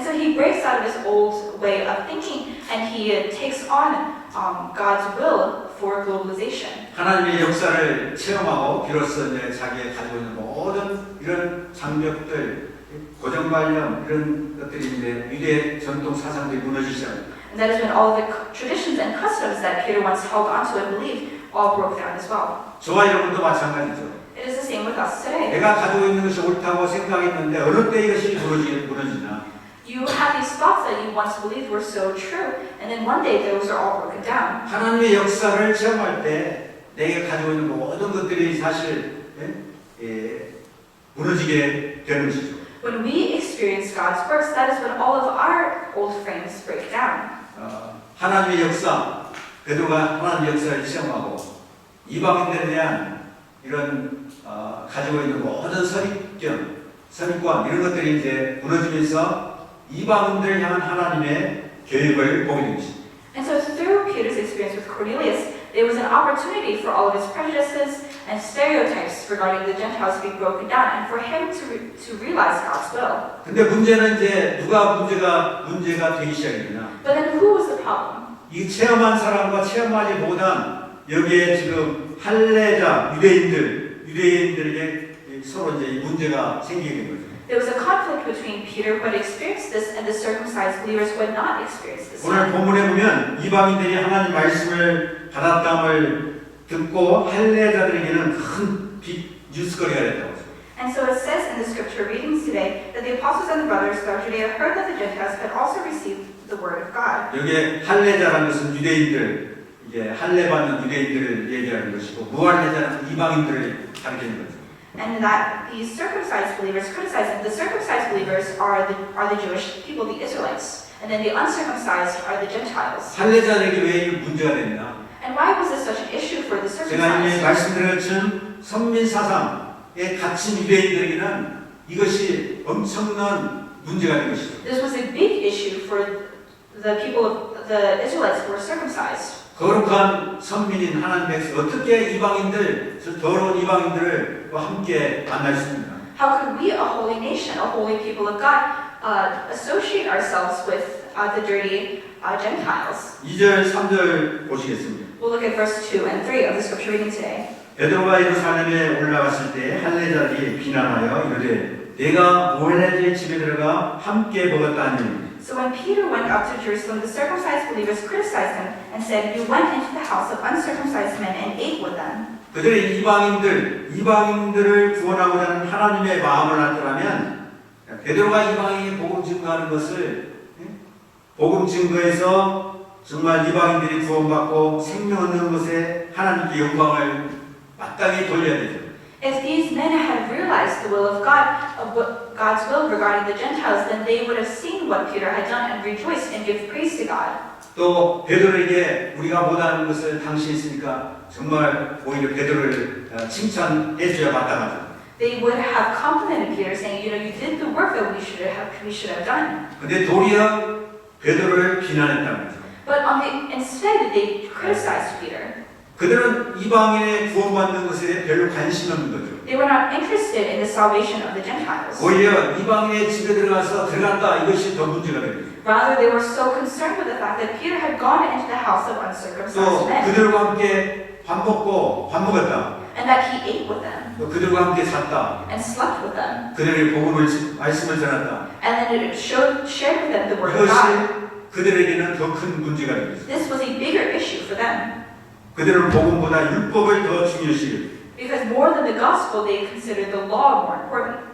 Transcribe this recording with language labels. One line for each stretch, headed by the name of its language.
English: And so he breaks out of his old way of thinking, and he takes on God's will for globalization.
Korean: 하나님의 역사를 체험하고 비로소 이제 자기가 가지고 있는 모든 이런 장벽들, 고정관념 이런 것들이 이제 유대 전통 사상들이 무너지기 시작합니다.
English: And that is when all the traditions and customs that Peter once held onto and believed all broke down as well.
Korean: 저와 여러분도 마찬가지죠.
English: It is the same with us today.
Korean: 내가 가지고 있는 것이 옳다고 생각했는데 어느 때 이것이 무너지나?
English: You have these thoughts that you once believed were so true, and then one day those are all broken down.
Korean: 하나님의 역사를 체험할 때 내가 가지고 있는 모든 것들이 사실 무너지게 되는 것이죠.
English: When we experience God's works, that is when all of our old frames break down.
Korean: 하나님의 역사, 베드로가 하나님의 역사를 체험하고 이방인들에 대한 이런 가지고 있는 모든 선입관 이런 것들이 이제 무너지면서 이방인들을 향한 하나님의 계획을 보게 된 것입니다.
English: And so through Peter's experience with Cornelius, there was an opportunity for all of his prejudices and stereotypes regarding the Gentiles to be broken down, and for him to realize God's will.
Korean: 근데 문제는 이제 누가 문제가 되기 시작했냐?
English: But then who was the problem?
Korean: 이 체험한 사람과 체험하지 못한 여기에 지금 할례자 유대인들에게 서로 이제 문제가 생기게 된 거죠.
English: There was a conflict between Peter who had experienced this and the circumcised believers who had not experienced this.
Korean: 오늘 본문에 보면 이방인들이 하나님 말씀을 받았다함을 듣고 할례자들에게는 큰 뉴스거리가 됐다고 했어요.
English: And so it says in the scripture readings today that the apostles and the brothers throughout Judea heard that the Gentiles had also received the word of God.
Korean: 여기에 할례자라는 것은 유대인들, 이게 할례받는 유대인들을 얘기하는 것이고 무할례자는 이방인들을 가리키는 거죠.
English: And that the circumcised believers criticize them. The circumcised believers are the Jewish people, the Israelites, and then the uncircumcised are the Gentiles.
Korean: 할례자들에게 왜 이 문제가 됐냐?
English: And why was this such an issue for the
Korean: 제가 이미
English: circumcised?
Korean: 말씀드렸던 선민 사상에 갇힌 유대인들에게는 이것이 이것이 엄청난 문제가 된 것이죠.
English: This was a big issue for the people of the Israelites who were circumcised.
Korean: 거룩한 선민인 하나님 백성 어떻게 이방인들, 저 더러운 이방인들을 함께 만날 수 있습니까?
English: How could we, a holy nation, a holy people of God, associate ourselves with the dirty Gentiles?
Korean: 2절, 3절 보시겠습니다.
English: We'll look at verse 2 and 3 of the scripture reading today.
Korean: 베드로가 예루살렘에 올라갔을 때 할례자들이 비난하여 이르되 내가 모해자의 집에 들어가 함께 먹었다 하니
English: So when Peter went up to Jerusalem, the circumcised believers criticized him and said, "You went into the house of uncircumcised men and ate with them."
Korean: 그들의 이방인들을 구원하고자 하는 하나님의 마음을 나타내면 베드로가 이방인에게 복음 증거하는 것을 복음 증거에서 정말 이방인들이 구원받고 생명 얻는 것에 하나님께 영광을 마땅히 돌려야 되죠.
English: If these men had realized the will of God's will regarding the Gentiles, then they would have seen what Peter had done and rejoiced and give praise to God.
Korean: 또 베드로에게 우리가 못하는 것을 당신이 했으니까 정말 오히려 베드로를 칭찬해 줘야 마땅하죠.
English: They would have complimented Peter, saying, "You know, you did the work that we should have done."
Korean: 근데 도리어 베드로를 비난했다는 거죠.
English: But instead, they criticized Peter.
Korean: 그들은 이방인의 구원받는 것에 별로 관심이 없는 거죠.
English: They were not interested in the salvation of the Gentiles.
Korean: 오히려 이방인의 집에 들어갔다 이것이 더 문제가 됩니다.
English: Rather, they were so concerned with the fact that Peter had gone into the house of uncircumcised
Korean: 또
English: men
Korean: 그들과 함께 밥 먹었다.
English: and that he ate with them
Korean: 또 그들과 함께 잤다.
English: and slept with them.
Korean: 그들에게 말씀을 전했다.
English: And then it shared with them the word of God.
Korean: 이것이 그들에게는 더 큰 문제가 됩니다.
English: This was a bigger issue for them
Korean: 그들은 복음보다 율법을 더 중요시
English: because more than the gospel, they considered the law more important.